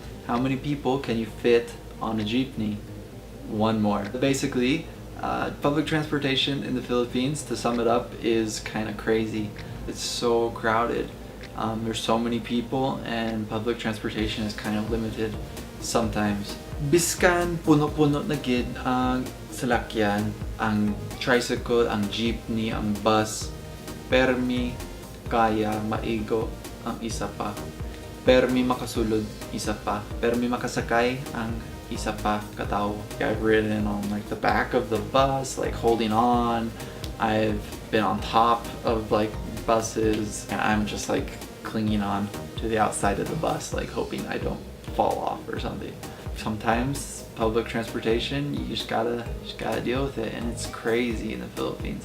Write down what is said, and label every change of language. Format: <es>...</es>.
<en>How many people can you fit on a jeepney? One more. Basically, public transportation in the Philippines, to sum it up, is kind of crazy. It's so crowded. There's so many people and public transportation is kind of limited sometimes.</en> <hil>Biskan puno-puno na gid ang salakyan, ang tricycle, ang jeepney, ang bus, permi kaya maigo ang isa pa. Permi makasulod isa pa. Permi makasakay ang isa pa katao.</hil> <en>I've ridden on like the back of the bus, like holding on. I've been on top of like buses and I'm just like clinging on to the outside of the bus, like hoping I don't fall off or something. Sometimes public transportation, you just gotta deal with it, and it's crazy in the Philippines.</en>